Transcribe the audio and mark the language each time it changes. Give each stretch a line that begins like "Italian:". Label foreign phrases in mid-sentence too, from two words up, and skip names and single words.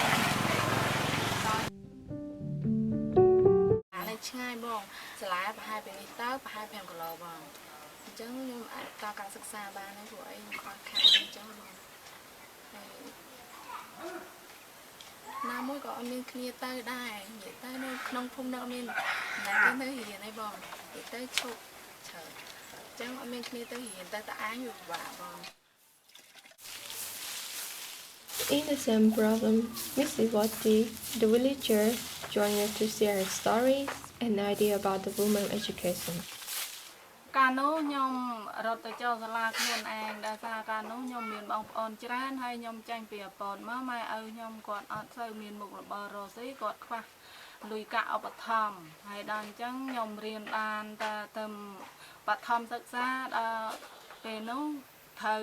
Khmer: ឆ្ងាយបងសាលាប្រហែលពីនេះទៅប្រហែល5គីឡូបងអញ្ចឹងខ្ញុំអាចតការសិក្សាបានហើយព្រោះអីខ្ញុំខ្វះខាតអញ្ចឹងបងណាមួយក៏អត់មានគ្នាទៅដែរនិយាយទៅនៅក្នុងភូមិនៅអត់មានណាគេនៅរៀនអីបងនិយាយទៅឈប់ច្រើនអញ្ចឹងអត់មានគ្នាទៅរៀនទៅតែអាយវាពិបាកបង
English: In the same problem, Mrs. Wati, the villager, joined us to share her stories and idea about the women's education.
Khmer: កាលនោះខ្ញុំរត់ទៅចូលសាលាខ្លួនឯងដោយសារកាលនោះខ្ញុំមានបងប្អូនច្រើនហើយខ្ញុំចាញ់ពីអពតមកម៉ែឪខ្ញុំគាត់អត់សូវមានមុខរបររក ស៊ីគាត់ខ្វះលុយកាក់ឧបត្ថម្ភហើយដល់អញ្ចឹងខ្ញុំរៀនបានតែទៅបឋមសិក្សាដល់ពេលនោះត្រូវ